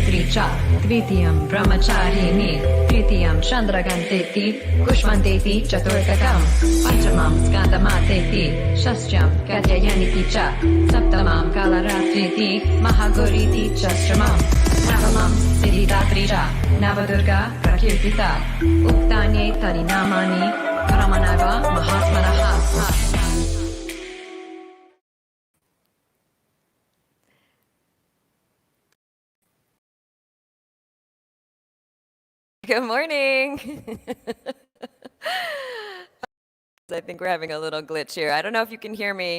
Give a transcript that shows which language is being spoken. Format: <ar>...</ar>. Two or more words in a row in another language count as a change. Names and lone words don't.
<sa>च, द्वितीयं ब्रह्मचारिणी, तृतीयं चन्द्रघण्टेति, कूष्माण्डेति चतुर्थकम्, पञ्चमं स्कन्दमातेति, षष्ठं कात्यायनीति च, सप्तमं कालरात्रीति, महागौरीति चाष्टमम्, नवमं सिद्धिदात्री च, नवदुर्गा प्रकीर्तिता, उक्तान्येतानि नामानि, परमनग महात्मनः.</sa> <en>Good morning. I think we're having a little glitch here. I don't know if you can hear me.</en>